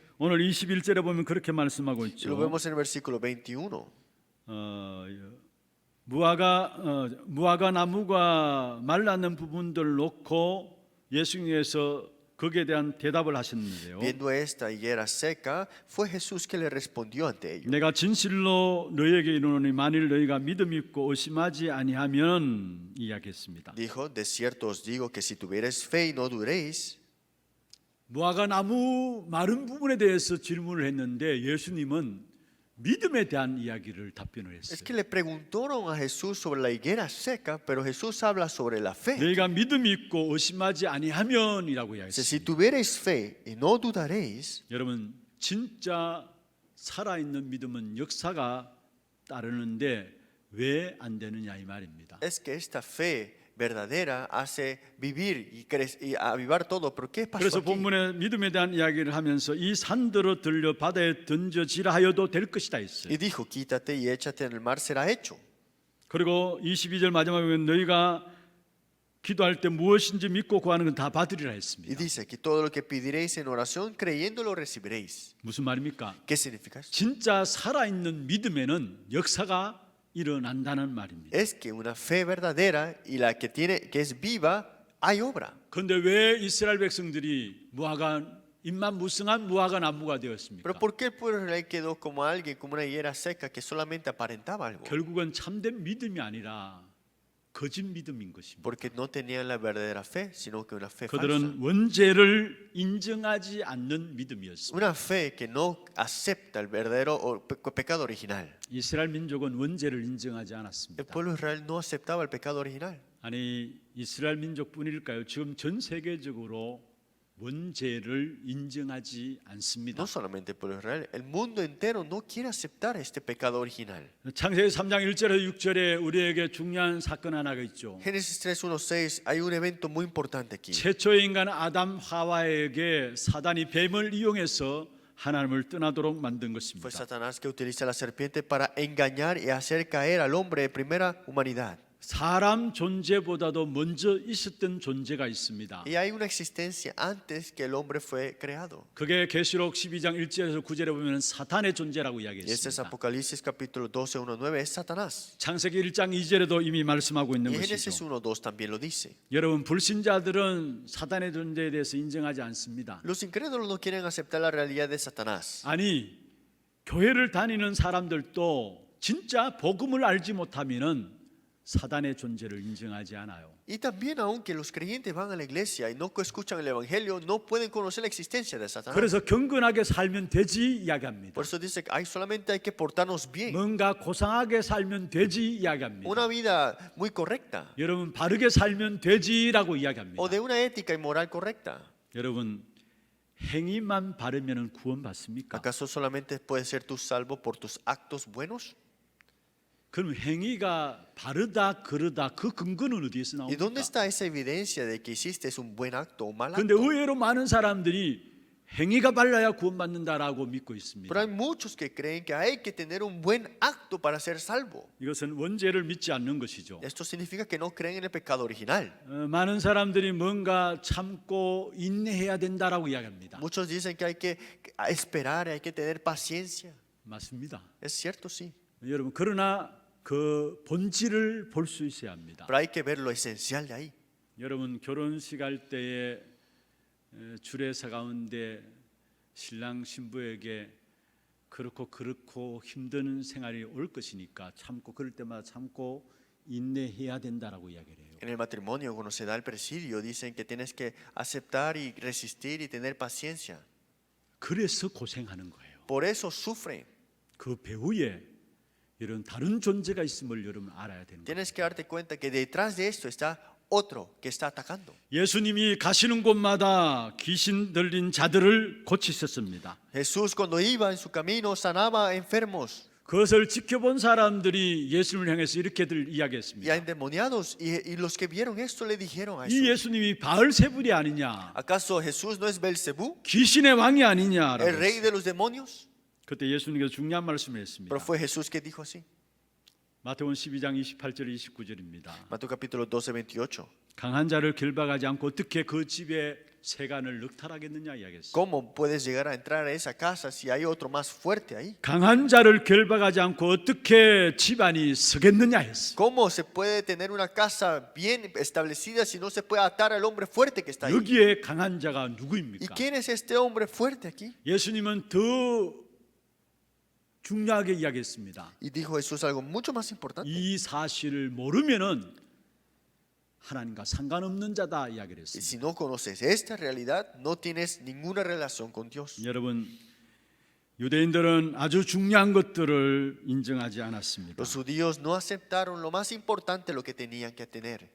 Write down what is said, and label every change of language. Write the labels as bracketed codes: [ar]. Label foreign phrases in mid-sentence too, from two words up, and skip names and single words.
[ko] 오늘 21절에 보면 그렇게 말씀하고 [es] Si lo [ko] 있죠. [es] vemos en el versículo 21, [ko] 무화과 나무가 말랐는 부분들 놓고 예수님께서 거기에 대한 대답을 하셨는데요. [es] viendo esta higuera seca, fue Jesús que le respondió ante ellos. [ko] 내가 진실로 너희에게 이르노니 만일 너희가 믿음 있고 의심하지 아니하면 이야기했습니다. [es] Dijo, de cierto os digo que si tuvierais fe y no duréis, [ko] 무화과 나무 마른 부분에 대해서 질문을 했는데 예수님은 믿음에 대한 이야기를 답변을 [es] es [ko] 했어요. [es] que le preguntaron a Jesús sobre la higuera seca, pero Jesús habla sobre la fe. [ko] 너희가 믿음이 있고 의심하지 아니하면이라고 [es] Dice, si [ko] 이야기했습니다. [es] tuvierais fe y no dudaréis, [ko] 여러분 진짜 살아있는 믿음은 역사가 따르는데 왜 안 되느냐 이 말입니다. [es] es que esta fe verdadera hace vivir y avivar todo. ¿Pero qué pasó [ko] 그래서 [es] aquí? [ko] 본문에 믿음에 대한 이야기를 하면서 이 산들어 들려 바다에 던져지라 하여도 될 것이다 했어요. [es] Y dijo, quítate y échate en el mar, será hecho. [ko] 그리고 22절 마지막에 보면 너희가 기도할 때 무엇인지 믿고 구하는 건 다 받으리라 [es] Y [ko] 했습니다. [es] dice que todo lo que pediréis en oración, creyendo lo recibiréis. [ko] 무슨 말입니까? [es] ¿Qué significa esto? [ko] 진짜 살아있는 믿음에는 역사가 일어난다는 말입니다. [es] Es que una fe verdadera y la que es viva, hay obra. [ko] 그런데 왜 이스라엘 백성들이 인만무성한 무화과 나무가 되었습니까? [es] Pero ¿por qué el pueblo de Israel quedó como alguien, como una higuera seca que solamente aparentaba algo? [ko] 결국은 참된 믿음이 아니라 거짓 믿음인 것입니다. [es] Porque no tenían la verdadera fe, sino que una fe falsa. [ko] 그들은 원죄를 인정하지 않는 믿음이었습니다. [es] Una fe que no acepta el verdadero pecado original. [ko] 이스라엘 민족은 원죄를 인정하지 [es] El [ko] 않았습니다. [es] pueblo de Israel no aceptaba el pecado original. [ko] 아니 이스라엘 민족뿐일까요? 지금 전 세계적으로 원죄를 인정하지 않습니다. [es] No solamente el pueblo de Israel, el mundo entero no quiere aceptar este pecado original. [ko] 창세기 3장 1절에서 6절에 우리에게 중요한 사건 하나가 있죠. [es] Génesis 3:1-6 hay un evento muy importante aquí. [ko] 최초의 인간 아담 하와에게 사단이 뱀을 이용해서 하나님을 떠나도록 만든 [es] Fue [ko] 것입니다. [es] Satanás que utiliza la serpiente para engañar y hacer caer al hombre de primera humanidad. [ko] 사람 존재보다도 먼저 있었던 존재가 있습니다. [es] Y hay una existencia antes que el hombre fue creado. [ko] 그게 계시록 12장 1절에서 9절에 보면 사탄의 존재라고 [es] Y este es [ko] 이야기했습니다. [es] Apocalipsis capítulo 12, 1, 9, es Satanás. [ko] 창세기 1장 2절에도 이미 말씀하고 있는 [es] Y Génesis [ko] 것이죠. [es] 1, 2 también lo dice. [ko] 여러분 불신자들은 사탄의 존재에 대해서 인정하지 않습니다. [es] Los incrédulos no quieren aceptar la realidad de Satanás. [ko] 아니 교회를 다니는 사람들도 진짜 복음을 알지 못하면은 사단의 존재를 인정하지 않아요. [es] Y también aunque los creyentes van a la iglesia y no escuchan el evangelio, no pueden conocer la existencia de Satanás. [ko] 그래서 경건하게 살면 되지 이야기합니다. [es] Por eso dice que solamente hay que portarnos bien. [ko] 뭔가 고상하게 살면 되지 이야기합니다. [es] Una vida muy correcta [ko] 여러분 바르게 살면 되지라고 이야기합니다. [es] o de una ética y moral correcta. [ko] 여러분 행위만 바르면 구원받습니까? [es] ¿Acaso solamente puedes ser tú salvo por tus actos buenos? [ko] 그럼 행위가 바르다 그르다 그 근거는 어디에서 [es] ¿Y dónde [ko] 나옵니까? [es] está esa evidencia de que hiciste un buen acto o mal [ko] 그런데 [es] acto? [ko] 의외로 많은 사람들이 행위가 발라야 구원받는다라고 믿고 있습니다. [es] Pero hay muchos que creen que hay que tener un buen acto para ser salvo. [ko] 이것은 원죄를 믿지 않는 것이죠. [es] Esto significa que no creen en el pecado original. [ko] 많은 사람들이 뭔가 참고 인내해야 된다라고 이야기합니다. [es] Muchos dicen que hay que esperar, hay que tener paciencia. [ko] 맞습니다. [es] Es cierto, sí. [ko] 여러분 그러나 그 본질을 볼 수 있어야 합니다. [es] Pero hay que ver lo esencial de ahí. [ko] 여러분 결혼식 할 때에 주례사 가운데 신랑 신부에게 그렇고 힘든 생활이 올 것이니까 참고 그럴 때마다 참고 인내해야 된다라고 이야기를 해요. [es] En el matrimonio, cuando se da el presidio, dicen que tienes que aceptar y resistir y tener paciencia. [ko] 그래서 고생하는 거예요. [es] Por eso sufren. [ko] 그 배후에 이런 다른 존재가 있음을 여러분 알아야 되는 거예요. [es] Tienes que darte cuenta que detrás de esto está otro que está atacando. [ko] 예수님이 가시는 곳마다 귀신 들린 자들을 고치셨습니다. [es] Jesús cuando iba en su camino sanaba enfermos [ko] 그것을 지켜본 사람들이 예수님을 향해서 이렇게들 [es] y a [ko] 이야기했습니다. [es] endemoniados y los que vieron esto le dijeron a [ko] 이 [es] Jesús, [ko] 예수님이 바알세불이 아니냐? [es] ¿acaso Jesús no es Belcebú, [ko] 귀신의 왕이 [es] el [ko] 아니냐라고 [es] rey [ko] 했어요. [es] de los demonios? [ko] 그때 예수님께서 중요한 말씀을 했습니다. [es] Pero fue Jesús que dijo así. [ko] 마태복음 12장 28절 29절입니다. [es] Mateo capítulo 12, 28. [ko] 강한 자를 결박하지 않고 어떻게 그 집에 세간을 넉탈하겠느냐 이야기했어요. [es] ¿Cómo puedes llegar a entrar a esa casa si hay otro más fuerte ahí? [ko] 강한 자를 결박하지 않고 어떻게 집안이 서겠느냐 했어요. [es] ¿Cómo se puede tener una casa bien establecida si no se puede atar al hombre fuerte que está ahí? [ko] 여기에 강한 자가 [es] ¿Y [ko] 누구입니까? [es] quién es este hombre fuerte aquí? [ko] 예수님은 더 중요하게 이야기했습니다. [es] Y dijo Jesús algo mucho más importante. [ko] 이 사실을 모르면은 하나님과 상관없는 자다 이야기를 [es] Y [ko] 했습니다. [es] si no conoces esta realidad, no tienes ninguna relación con Dios. [ko] 여러분 유대인들은 아주 중요한 것들을 인정하지 않았습니다. [es] Los judíos no aceptaron lo más importante, lo que tenían que tener.